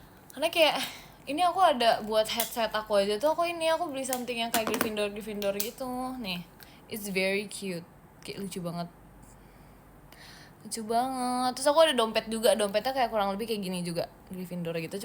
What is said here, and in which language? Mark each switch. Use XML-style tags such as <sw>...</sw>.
<id>Karena kayak ini aku ada buat headset aku aja tuh, aku beli something yang kayak Gryffindor gitu nih.</id> <en>It's very cute,</en> <id>kayak lucu banget. Terus aku ada dompet juga, dompetnya kayak kurang lebih kayak gini juga, Gryffindor gitu.</id>